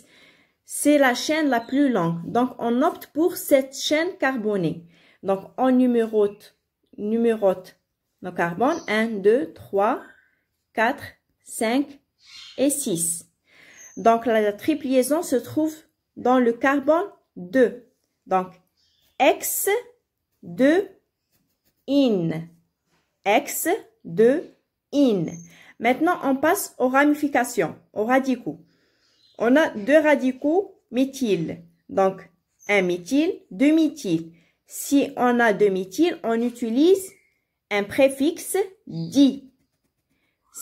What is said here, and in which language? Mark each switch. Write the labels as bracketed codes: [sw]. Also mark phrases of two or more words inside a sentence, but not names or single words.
[fr] C'est la chaîne la plus longue, donc on opte pour cette chaîne carbonée. Donc on numérote nos carbones, 1, 2, 3, 4, 5 et 6. Donc, la triple liaison se trouve dans le carbone 2. Donc, X, 2, in. X, 2, in. Maintenant, on passe aux ramifications, aux radicaux. On a 2 radicaux méthyle. Donc, un méthyle, 2 méthyle. Si on a 2 méthyle, on utilise un préfixe di.